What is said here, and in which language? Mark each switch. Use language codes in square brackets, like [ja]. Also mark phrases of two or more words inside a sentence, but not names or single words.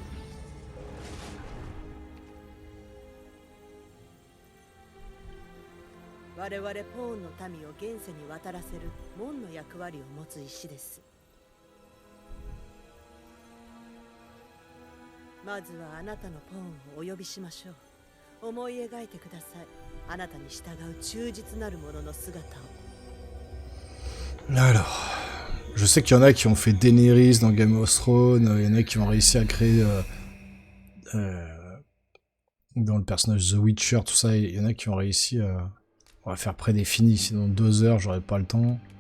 [ja] 我々ポーンの民を現世に渡らせる門の役割を持つ石です。まずはあなたのポーンをお呼びしましょう。思い描いてください。あなたに従う忠実なる者の姿を。 [fr] Alors, je sais qu'il y en a qui ont fait Daenerys dans Game of Thrones, il y en a qui ont réussi à créer dans le personnage The Witcher, tout ça, il y en a qui ont réussi à... On va faire prédéfini, sinon 2 heures, j'aurais pas le temps.